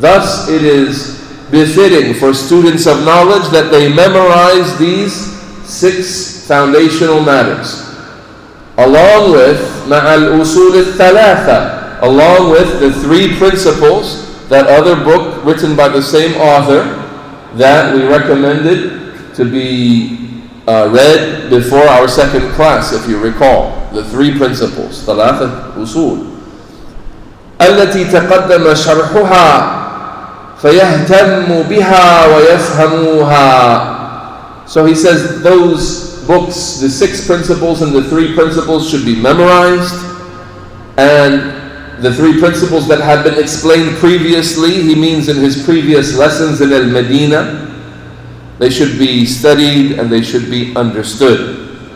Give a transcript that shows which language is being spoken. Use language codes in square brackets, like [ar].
[en] Thus it is befitting for students of knowledge that they memorize these 6 foundational matters, along with [ar] مع الأصول الثلاثة, [en] along with the 3 principles, that other book written by the same author that we recommended to be read before our 2nd class, if you recall. The 3 principles, [ar] ثلاثة أصول التي تقدم شرحها فيهتم بها ويفهموها. [en] So he says those books, the 6 principles and the 3 principles, should be memorized, and the 3 principles that have been explained previously, he means in his previous lessons in Al-Madinah, they should be studied and they should be understood.